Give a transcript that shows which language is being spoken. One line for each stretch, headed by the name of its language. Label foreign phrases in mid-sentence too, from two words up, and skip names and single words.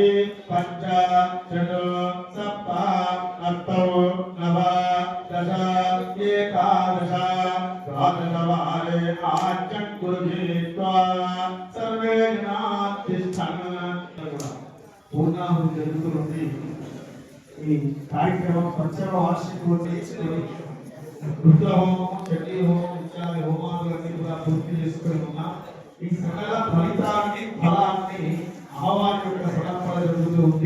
Sanskrit: पञ्च षट् सप्त अष्टौ नव दश एकादश द्वादशवारे आज्ञं गृहीत्वा सर्वे जनाः तिष्ठन्.
Telugu: పూర్ణాహుతి జరుగుతున్నది. ఈ కార్యక్రమం పంచమ వార్షికోత్సవం రుద్ర హోమం, చండీ హోమం ఇత్యాది హోమాలన్నీ కూడా పూర్తి చేసుకుని ఉన్నాం. ఈ సకల ఫలితాన్ని ఫలాన్ని అమ్మవారి యొక్క సమర్పణ జరుగుతూ ఉంది.